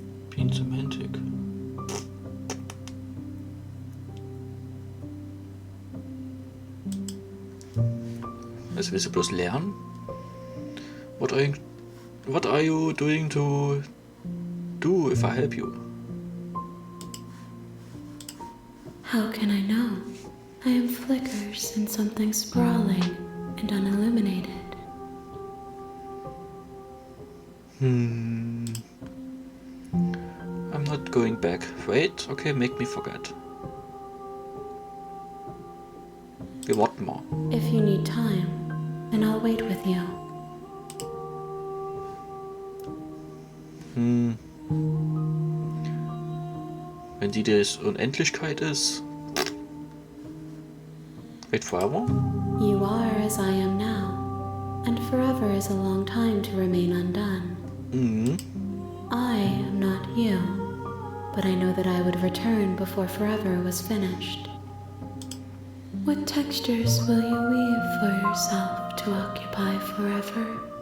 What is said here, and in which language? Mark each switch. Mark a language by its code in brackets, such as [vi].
[en] Being Semantic. [de] Was willst du bloß lernen? [en] What are you doing to do if I help you? How can I know? I am flickers in something sprawling and unilluminated. I'm not going back. Wait, okay, make me forget. [de] Wir warten mal. [en] If you need time, then I'll wait with you. [de] Wenn die das Unendlichkeit ist. [en] Wait forever? You are as I am now, and forever is a long time to remain undone. I am not you, but I know that I would return before forever was finished. What textures will you weave for yourself to occupy forever?